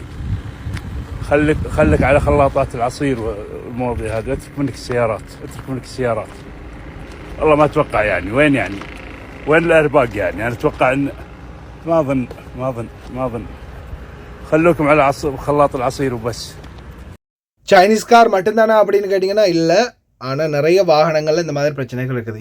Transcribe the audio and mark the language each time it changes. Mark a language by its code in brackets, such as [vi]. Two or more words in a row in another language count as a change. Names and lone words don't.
[ar] خلك على خلاطات العصير والمواضيع هذه. اترك منك السيارات. والله ما اتوقع وين الارباق انا اتوقع ان ما اظن خلوكم على خلاط العصير وبس. [en] Chinese car [ta] மட்டும்தானா அப்படின்னு கேட்டிங்கன்னா இல்லை, ஆனால் நிறைய வாகனங்கள்ல இந்த மாதிரி பிரச்சனைகள் இருக்குது.